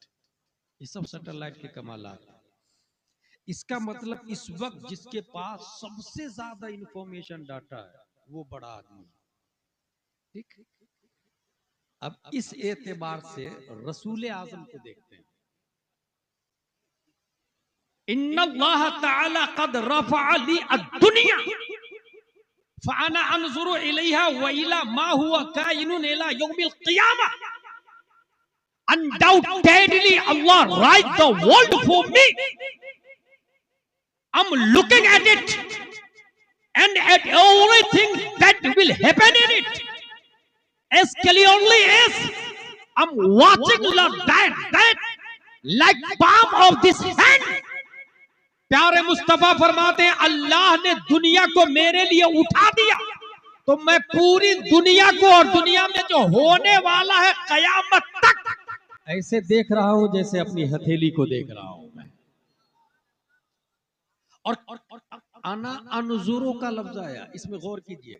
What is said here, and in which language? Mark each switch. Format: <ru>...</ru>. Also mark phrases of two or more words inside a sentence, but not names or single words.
<hi>ये सब सैटेलाइट के कमालात हैं। इसका मतलब इस वक्त जिसके पास सबसे ज्यादा</hi> <en>information data</en> <hi>है, वो बड़ा आदमी है। ठीक। अब इस एतबार से रसूल आजम को देखते हैं।</hi> <ar>إن الله تعالى قد رفع لي الدنيا فأنا أنظر إليها وإلى ما هو كائن إلى يوم القيامة.</ar> <en>Undoubtedly Allah write the world for me. I'm looking at it and at everything that will happen in it as clearly as I'm watching that like palm of this hand.</en> <hi>प्यारे मुस्तफा फरमाते हैं, अल्लाह ने दुनिया को मेरे लिए उठा दिया तो मैं पूरी दुनिया को और दुनिया में जो होने वाला है कयामत तक ऐसे देख रहा हूं जैसे अपनी हथेली को देख रहा हूं मैं। और</hi> <ar>أنا أنظر</ar> <hi>का लफ्ज आया, इसमें गौर कीजिए।</hi>